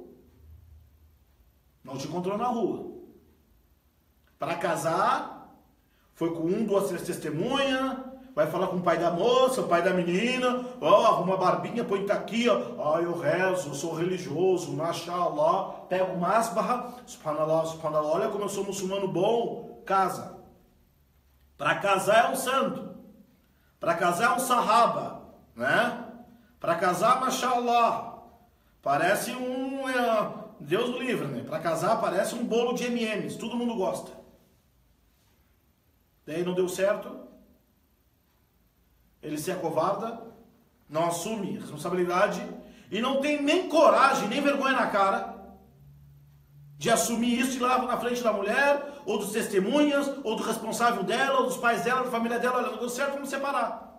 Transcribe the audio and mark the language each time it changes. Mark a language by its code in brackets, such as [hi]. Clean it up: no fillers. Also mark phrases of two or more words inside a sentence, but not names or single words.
[pt] Não te encontrou na rua. Para casar, foi com 1, 2, 3 testemunhas, vai falar com o pai da moça, o pai da menina, arruma a barbinha, põe tá aqui, ó, eu rezo, eu sou religioso, mashallah, pega o masbah, [ar] سبحان الله، سبحان الله, [pt] olha como eu sou muçulmano bom, casa. Para casar é um santo, para casar é um sahaba, né? Para casar, mashallah, parece Deus do livre, né? Para casar parece um bolo de M&M's, todo mundo gosta. Daí não deu certo, ele se acovarda, não assume responsabilidade e não tem nem coragem, nem vergonha na cara de assumir isso e lá na frente da mulher, ou dos testemunhas, ou do responsável dela, ou dos pais dela, da família dela, olha, não deu certo, vamos separar.